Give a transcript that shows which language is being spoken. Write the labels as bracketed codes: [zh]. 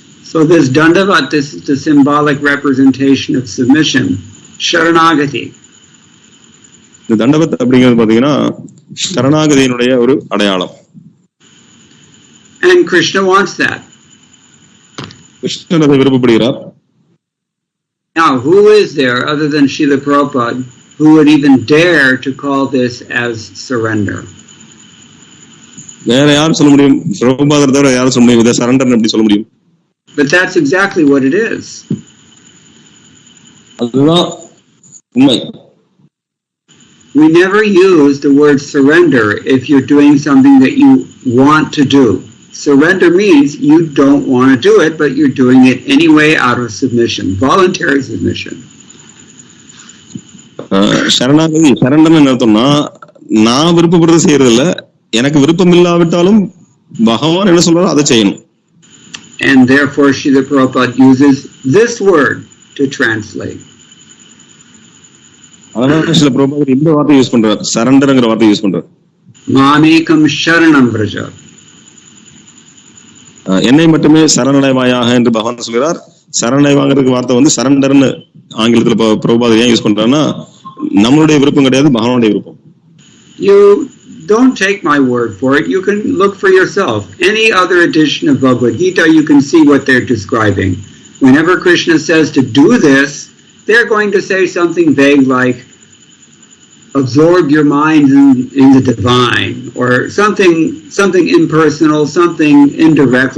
[en] So this dandavat, this is the symbolic representation of submission, sharanagati. [ta] இந்த தண்டவத் அப்படிங்கிறது பாத்தீங்கன்னா சரணாகதியினுடைய ஒரு அடையாளம். [en] And Krishna wants that. [ta] Krishnan அதை விருப்பப்படுகிறார். [en] Now, who is there other than Srila Prabhupada who would even dare to call this as surrender? [ta] வேற யாரும் சொல்ல முடியும்? பிரபுபாதர் தவிர யாரும் சொல்ல முடியும்? இதை சரண்டர் எப்படி சொல்ல முடியும்? [en] But that's exactly what it is. [ta] அதுதான் உண்மை. [en] We never use the word surrender if you're doing something that you want to do. Surrender means you don't want to do it, but you're doing it anyway out of submission, voluntary submission. [ta] சரணாகதி, சரண்டர்னு அர்த்தம்னா நான் விருப்பப்படுறது செய்யறது இல்ல, எனக்கு விருப்பம் இல்லாவிட்டாலும் பகவான் என்ன சொல்றாரோ அதை செய்யணும். [en] And therefore Srila Prabhupada uses this word to translate. [ta] அதனால சில பிரபுபாதர் இந்த வார்த்தை யூஸ் பண்றார், சரண்டர்ங்கிற வார்த்தை யூஸ் பண்றார். [sa] Mamekam sharanam vraja. [ta] என்னை மட்டுமே சரணடைவாயாக என்று பகவான் சொல்கிறார். சரணடைவாங்கிறதுக்கு வார்த்தை வந்து சரண்டர்னு ஆங்கிலத்துல பிரபுபாதர் ஏன் யூஸ் பண்றாருன்னா, நம்மளுடைய விருப்பம் கிடையாது, பகவானுடைய விருப்பம். [en] You don't take my word for it. You can look for yourself. Any other edition of Bhagavad Gita, you can see what they're describing. Whenever Krishna says to do this, they're going to say something vague like, absorb your mind in the divine, or something impersonal, something indirect.